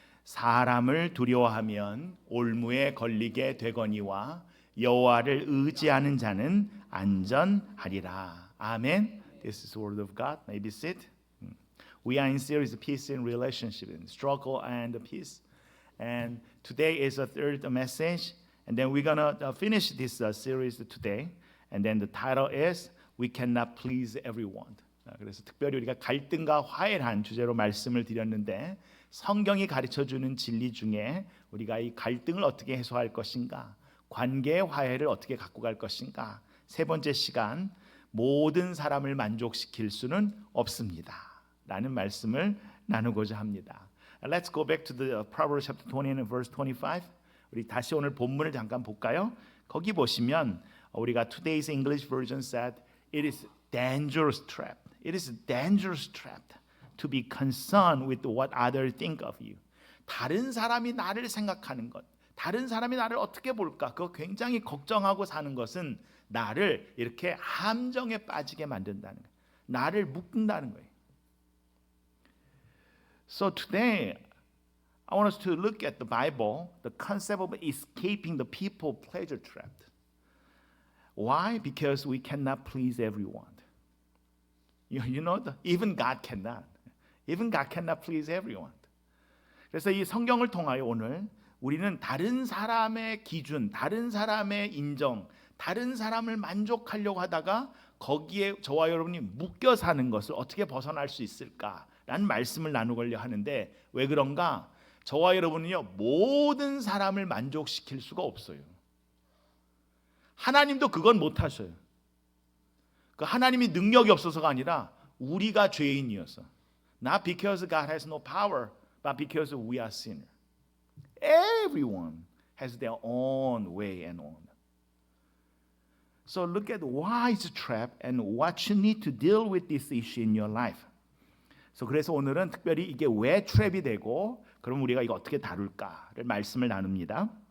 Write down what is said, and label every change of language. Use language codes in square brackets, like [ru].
[ko] 사람을 두려워하면 올무에 걸리게 되거니와 여호와를 의지하는 자는 안전하리라. [en] 아멘. This is the word of God. Maybe sit. We are in series Peace in Relationship, Struggle and Peace. And today is the third message. And then we're going to finish this series today. And then the title is We cannot please everyone. [ko] 그래서 특별히 우리가 갈등과 화해란 주제로 말씀을 드렸는데 성경이 가르쳐주는 진리 중에 우리가 이 갈등을 어떻게 해소할 것인가, 관계의 화해를 어떻게 갖고 갈 것인가, 세 번째 시간 모든 사람을 만족시킬 수는 없습니다 라는 말씀을 나누고자 합니다. [en] Let's go back to the Proverbs chapter 20 and verse 25. [ko] 우리 다시 오늘 본문을 잠깐 볼까요? 거기 보시면 우리가 [en] Today's English version said It is dangerous trap. It is a dangerous trap to be concerned with what others think of you. [ko] 다른 사람이 나를 생각하는 것, 다른 사람이 나를 어떻게 볼까? 그거 굉장히 걱정하고 사는 것은 나를 이렇게 함정에 빠지게 만든다는 거예요. 나를 묶는다는 거예요. [en] So today, I want us to look at the Bible, the concept of escaping the people pleasure trap. Why? Because we cannot please everyone. You know, even God cannot. Even God cannot please everyone. [ko] 그래서 이 성경을 통하여 오늘 우리는 다른 사람의 기준, 다른 사람의 인정, 다른 사람을 만족하려고 하다가 거기에 저와 여러분이 묶여 사는 것을 어떻게 벗어날 수 있을까라는 말씀을 나누려고 하는데 왜 그런가? 저와 여러분은요 모든 사람을 만족시킬 수가 없어요. 하나님도 그건 못하셔요. 그 하나님이 능력이 없어서가 아니라 우리가 죄인이어서. [en] Not because God has no power, but because we are sinners. Everyone has their own way and on. So look at why it's a trap and what you need to deal with this issue in your life. [ko] 그래서 오늘은 특별히 이게 왜 트랩이 되고 그럼 우리가 이거 어떻게 다룰까를 말씀을 나눕니다.